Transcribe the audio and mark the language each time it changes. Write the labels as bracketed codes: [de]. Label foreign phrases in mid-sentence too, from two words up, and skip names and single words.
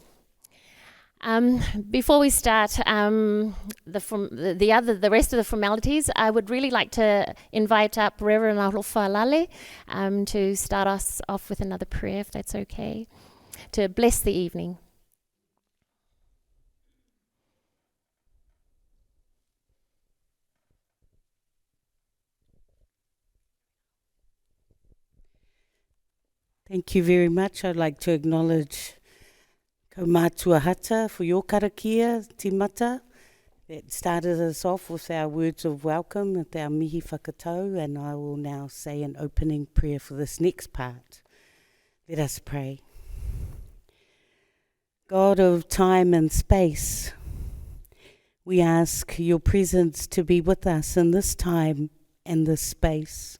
[en] Before we start the rest of the formalities, I would really like to invite up Reverend Arofa to start us off with another prayer, if that's okay, to bless the evening. Thank you very much. I'd like to acknowledge [mi] Ko mātua hata [en] for your [mi] karakia, timata, [en] that started us off with our words of welcome at our [mi] mihi whakatau, [en] and I will now say an opening prayer for this next part. Let us pray. God of time and space, we ask your presence to be with us in this time and this space.